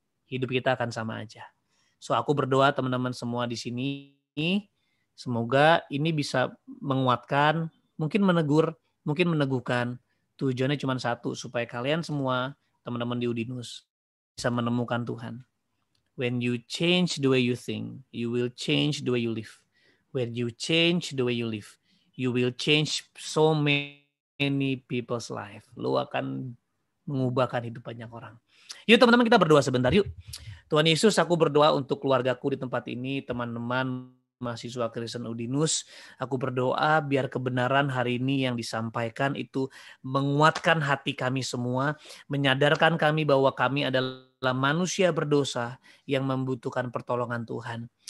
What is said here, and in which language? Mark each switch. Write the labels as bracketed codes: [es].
[id] Hidup kita akan sama aja. So aku berdoa teman-teman semua di sini, semoga ini bisa menguatkan, mungkin menegur, mungkin meneguhkan. Tujuannya cuma satu, supaya kalian semua, teman-teman di Udinus, bisa menemukan Tuhan. [en] When you change the way you think, you will change the way you live. When you change the way you live, You will change so many people's life. [id] Lu akan mengubahkan hidup banyak orang. Yuk teman-teman, kita berdoa sebentar yuk. Tuhan Yesus, aku berdoa untuk keluargaku di tempat ini, teman-teman mahasiswa Kristen Udinus. Aku berdoa biar kebenaran hari ini yang disampaikan itu menguatkan hati kami semua, menyadarkan kami bahwa kami adalah manusia berdosa yang membutuhkan pertolongan Tuhan.